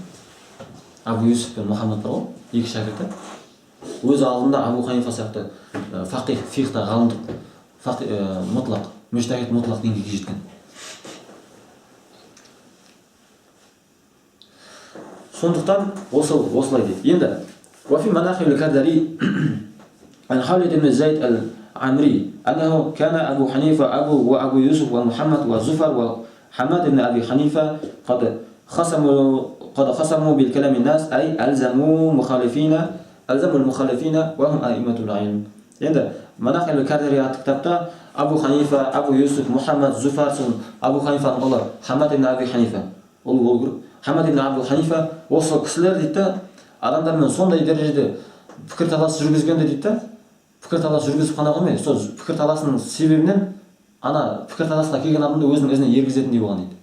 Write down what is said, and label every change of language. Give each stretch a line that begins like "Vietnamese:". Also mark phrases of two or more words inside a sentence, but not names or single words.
Kazakh: Абу Юсуф пен Мұхаммад бар ғой, екі шәкірті. Өз алдында Абу Ханифа сияқты фақих, фихта ғалымдық, мұтлақ, мүжтәһид мұтлақ деңгейге жеткен. Сондықтан осылай дейді.
Arabic: Енді وفي مناقب الكردري عن خالد بن زيد العمري أنه كان أبو حنيفة وأبو يوسف ومحمد وزفر وحماد بن أبي حنيفة قد خصموا بالكلام الناس أي ألزموا المخالفين وهم أئمة العلم.
Kazakh: Енді مناقب الكردري атты кітапта Абу Ханифа, Абу Юсуф, Мұхаммад, Зуфар, Абу Ханифаның ұлы Хамад ибн Аби Ханифа, Хамад ибн Абу Ханифа, осы кісілер дейді, адамдармен сондай дәрежеде пікірталас жүргізгенде дейді, пікірталас жүргізіп қана қоймай, сол пікірталасының себебінен ана пікірталасқа келген адамды өзінің ізіне ергізетіндей болған дейді.